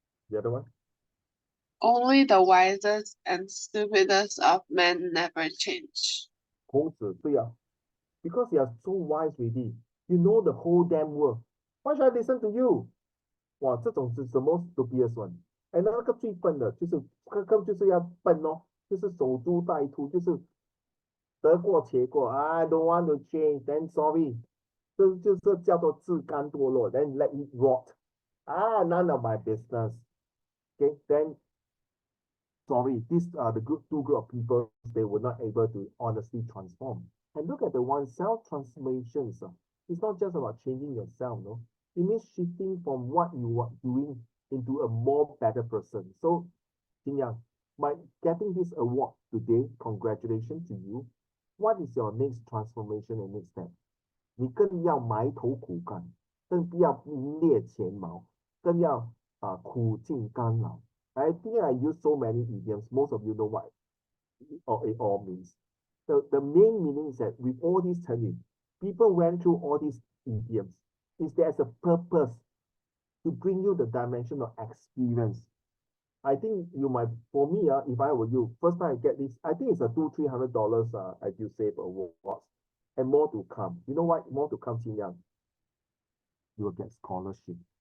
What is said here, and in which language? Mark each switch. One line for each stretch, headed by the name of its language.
English: The other one? Only the wisest and stupidest of men never change.
Chinese: 孔子，对啊。
English: Because you are so wise already. You know the whole damn world. Why should I listen to you?
Chinese: 哇，这种是
English: the most stupidest one.
Chinese: And 那个最笨的，就是就是要笨哦，就是守株待兔，就是得过且过。
English: I don't want to change, then sorry.
Chinese: 这就是叫做自甘堕落。
English: Then let it rot. None of my business. Okay, then sorry, these are the two group of people. They were not able to honestly transform. And look at the one self-transformations. It's not just about changing yourself, no. It means shifting from what you are doing into a more better person. So, Jin Yang, by getting this award today, congratulations to you. What is your next transformation and next step?
Chinese: 你更要埋头苦干，更不要名列前茅，更要苦尽甘来。
English: I think I use so many idioms. Most of you know what it all means. The main meaning is that with all these training, people went through all these idioms. Is there's a purpose to bring you the dimension of experience. I think you might, for me, if I were you, first time I get this, I think it's a $200-300 EduSave awards, and more to come. You know what? More to come, Xin Yang. You will get scholarship.